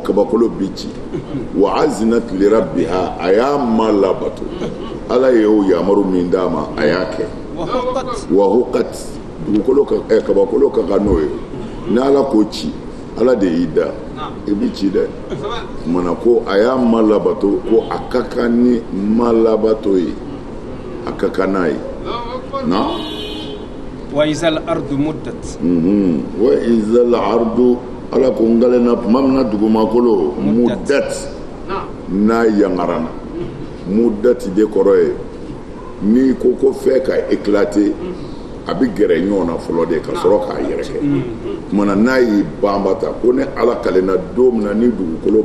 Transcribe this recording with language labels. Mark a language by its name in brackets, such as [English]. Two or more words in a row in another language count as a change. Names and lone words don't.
[Bambara] kabakolo bi ci [Arabic] وأذنت لربها [Bambara] a y'a ma labato ala ye o yamaru min d'a ma a y'a kɛ [Arabic] وحقت [Bambara] dugukolo kabakolo ka kan n'o ye ni ala ko ci ala de y'i da i bi ci dɛ mana ko a y'a ma labato ko a ka kan ni ma labato ye a ka kan n'a ye na [Arabic] وإذا الأرض مدت وإذا الأرض [Bambara] ala ko ngalena tuma min na dugumakolo muddat n'a yangarana muddat de kɔrɔ ye ni ko fɛ ka éclater a bi gɛrɛ ɲɔgɔn na fɔlɔ de ka sɔrɔ k'a yɛrɛ kɛ kumana n'a y'i banbata ko ne ala kalenna don min na ni dugukolo